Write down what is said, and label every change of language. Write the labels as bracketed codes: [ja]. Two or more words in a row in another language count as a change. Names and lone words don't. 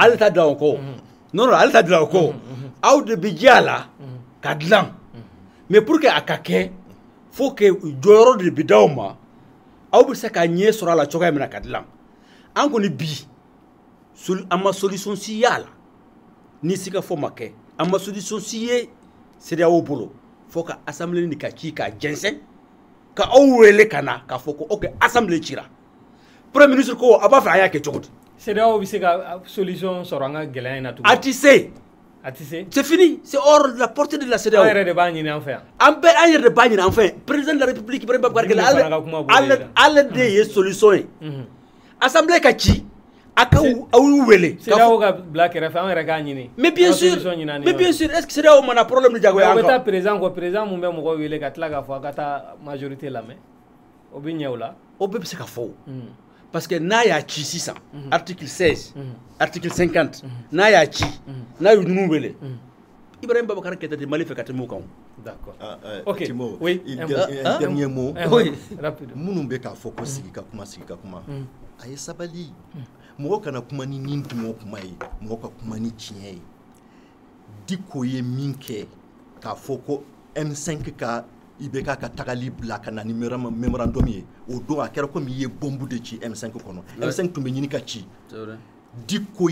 [bm] Ale ta dilan o kɔ non ale ta dilan o kɔ aw de bɛ jɛ a la ka dilan [fr] mais pour que [bm] a ka kɛ [fr] faut que [bm] jɔyɔrɔ de bɛ d'aw ma aw bɛ se ka ɲɛ sɔrɔ a la cogoya min na ka dilan an kɔni bi an ma solution si y'a la ni sika fɔ ma kɛ an ma solution si ye CEDEAO bolo fo ka assemblée ni ka ci ka jɛnsɛn ka aw wele ka na k'a fɔ ko ok assemblée cira [fr] premier ministre [bm] ko a b'a fɛ a y'a kɛ cogo di. CEDEAO bɛ se ka solution sɔrɔ an ka gɛlɛya in na tugun. A ti se. A ti se. [fr] C'est fini, c'est hors de la portée de la CEDEAO. [bm] An yɛrɛ de b'a ɲini an fɛ yan. An yɛrɛ de b'a ɲini an fɛ yan. [fr] Président de la République [bm] Ibrahim Boubacar Keïta ale de ye solution ye. Assemblée ka ci a ka aw wele. CEDEAO ka bila kɛrɛfɛ an yɛrɛ k'a ɲini. [fr] Mais bien sûr, est-ce que CEDEAO mana problème de jagoya encore? [bm] O bɛ taa président kɔ, président mun bɛ mɔgɔw wele ka tila k'a fɔ a ka taa majorité lamɛn. O bɛ ɲɛ o la. O bɛɛ bɛ se ka fɔ o. [fr] Parce que [bm] n'a y'a ci sisan [fr] article 16 article 50 [bm] n'a y'a ci n'a y'u ninnu wele Ibrahim Boubacar Keïta de Mali fɛ ka tɛmɛ o kan. [fr] D'accord. Ok. Timo, oui. Un dernier mot. Oui. Rapide. [bm] Minnu bɛ k'a fɔ ko sigi ka kuma a ye sabali mɔgɔ kana kuma ni nin tuma o kuma ye mɔgɔ ka kuma ni tiɲɛ ye Diko ye min kɛ k'a fɔ ko M5 ka IBK ka tagali bila ka na ni memorandum ye o don a kɛra comme i ye bombe de ci M5 kɔnɔ M5 tun bɛ ɲini ka ci Diko